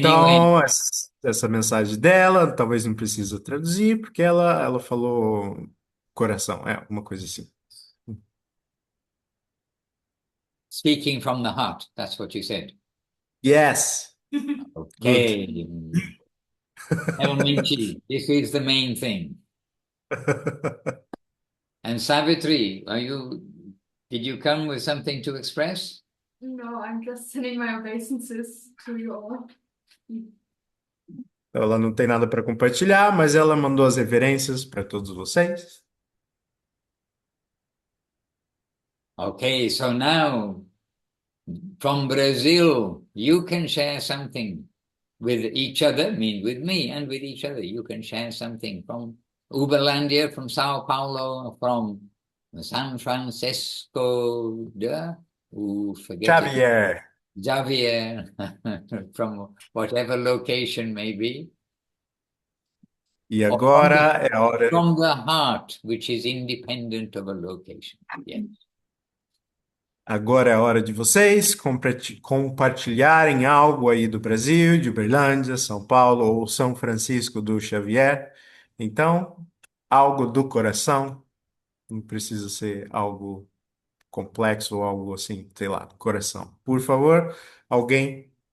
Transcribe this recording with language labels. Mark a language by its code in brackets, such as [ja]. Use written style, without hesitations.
[pt] Então, essa mensagem dela, talvez não precisa traduzir, porque ela falou coração, uma coisa assim. [en] speaking from the heart, that's what you said. Yes, good. Okay. Elementary, this is the main thing. And Savitri, did you come with something to express? No, I'm just sending my obeisances to you all. [pt] Ela não tem nada para compartilhar, mas ela mandou as referências para todos vocês. [en] Okay, so now from Brazil, you can share something with each other, I mean with me and with each other. You can share something from Uberlandia, from Sao Paulo, from San Francisco, forget it, Xavier. Xavier, from whatever location may be, E or from [pt] agora é a hora. [en] from the heart, which is independent of a location. Yes. [pt] Agora é a hora de vocês compartilharem algo aí do Brasil, de Uberlândia, São Paulo ou São Francisco do Xavier. Então, algo do coração, não precisa ser algo complexo ou algo assim, sei lá, do coração. Por favor, alguém.